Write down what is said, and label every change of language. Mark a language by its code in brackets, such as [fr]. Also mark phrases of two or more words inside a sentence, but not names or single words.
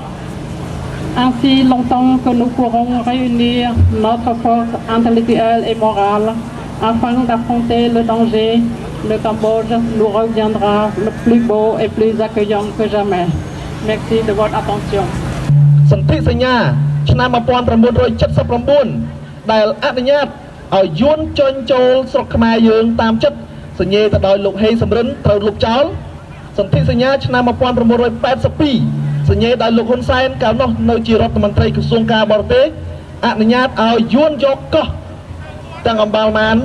[fr] Ainsi longtemps que nous pourrons réunir notre force intellectuelle et morale afin d'affronter le danger, le Cambodge nous reviendra le plus beau et plus accueillant que jamais. Merci de votre attention. [km] សន្ធិសញ្ញាឆ្នាំ1979ដែលអនុញ្ញាតឲ្យយួនចុញចូលស្រុកខ្មែរយើងតាមចិត្តសញ្ញេទៅដោយលោកហេងសំរិនត្រូវលុបចោលសន្ធិសញ្ញាឆ្នាំ1982ស ញ្ញេដោយលោកហ៊ុនសែនកាលនោះនៅជារដ្ឋមន្ត្រីក្រសួងការបរទេសអនុញ្ញាតឲ្យយួនយកកោះទាំងអំបលម៉ាន